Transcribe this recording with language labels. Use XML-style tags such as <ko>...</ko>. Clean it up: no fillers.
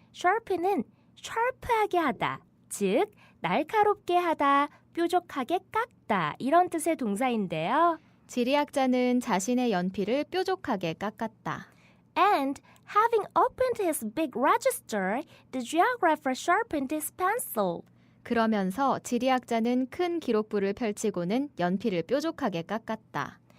<ko>sharpen은 sharp하게 하다, 즉 날카롭게 하다, 뾰족하게 깎다 이런 뜻의 동사인데요. 지리학자는 자신의 연필을 뾰족하게 깎았다.</ko> <en>And having opened his big register, the geographer sharpened his pencil.</en> <ko>그러면서 지리학자는 큰 기록부를 펼치고는 연필을 뾰족하게 깎았다.</ko>